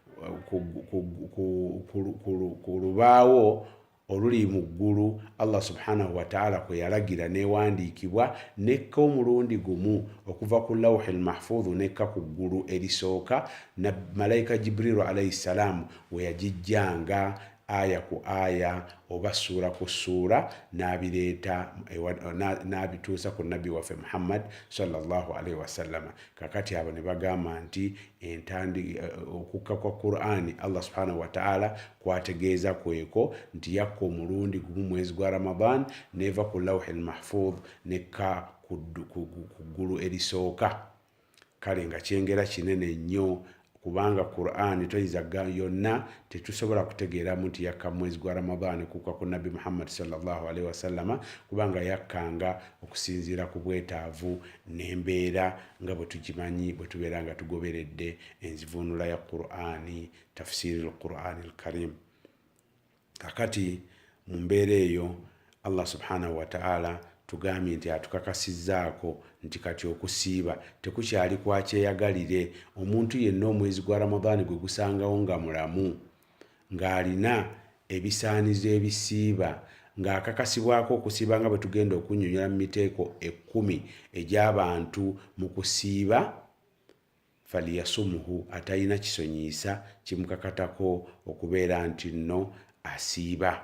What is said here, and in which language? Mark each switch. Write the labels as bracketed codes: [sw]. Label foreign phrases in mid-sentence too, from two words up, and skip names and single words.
[lg] ku lubaawo oluli mu ggulu [ar] الله سبحانه وتعالى [lg] kwe yalagira newandiikibwa nekka omulundi gumu okuva ku [ar] اللوح المحفوظ [lg] nekka ku ggulu erisooka na malayika Jibrilu [ar] عليه السلام [lg] we yagijjanga aya ku aya oba ssuura ku ssuura n'abireeta n'abituusa ku nabbi waffe Muhammad [ar] صلى الله عليه وسلم. [lg] Kakati abo ne bagamba nti okukka kwa Qur'ani [ar] الله سبحانه وتعالى [lg] kwategeeza kweko nti yakka omulundi gumu mwezi gwa Ramadan neva ku [ar] اللوح المحفوظ [lg] nekka ku ggulu erisooka. Kale nga kyengera kinene nnyo kubanga Qur'ani toyinza yonna tetusobola kutegeeramu nti yakka mwezi gwa Ramadan kukka ku nabbi Muhammad [ar] صلى الله عليه وسلم [lg] kubanga yakkanga okusinziira ku bwetaavu n'embeera nga bwe tugimanyi bwe tubeera nga tugoberedde enzivuunula ya Qur'ani, [ar] تفسير القرآن الكريم. [lg] Kakati mu mbeera eyo [ar] الله سبحانه وتعالى [lg] tugambye nti atukakasizzaako nti kati okusiiba tekukyali kwakyeyagalire. Omuntu yenna omwezi gwa Ramadan gwe gusangawo nga mulamu ng'alina ebisaanizo ebisiiba ng'akakasibwako okusiiba nga bwe tugenda okunnyonnyola mu miteeko 10 egy'abantu mu kusiiba, faliyasumuhu, atalina kisonyiisa kimukakatako okubeera nti nno asiiba.